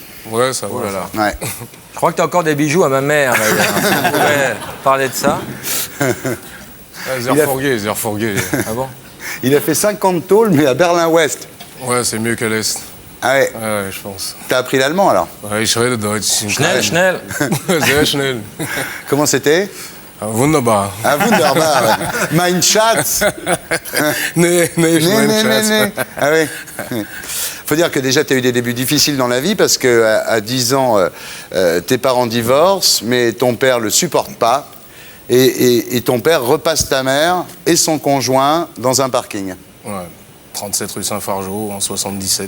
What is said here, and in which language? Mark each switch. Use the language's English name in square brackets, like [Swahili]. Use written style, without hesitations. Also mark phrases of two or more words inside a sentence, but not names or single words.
[French] Ouais, ça va. Là. Ouais. Je crois que tu as encore des bijoux à ma mère, d'ailleurs. Si on pouvait parler de ça. Zerforgué. Ah bon? Il a fait 50 tôles, mais à Berlin-Ouest. Ouais, c'est mieux qu'à l'Est. Ah ouais. Ouais, je pense. T'as appris l'allemand, alors? Ouais, [German] ich rede Deutsch. Schnell. Sehr schnell. [French] Comment c'était? [German] Wunderbar. Ah, wunderbar. Ouais. Mein Schatz. Nee, [French] Né, [German] mein [French] né, né, [German] Schatz. [French] né. Ah oui. Faut dire que déjà, tu as eu des débuts difficiles dans la vie parce que à 10 ans, tes parents divorcent, mais ton père le supporte pas. Et ton père repasse ta mère et son conjoint dans un parking. Ouais. 37 rue Saint-Fargeau, en 77.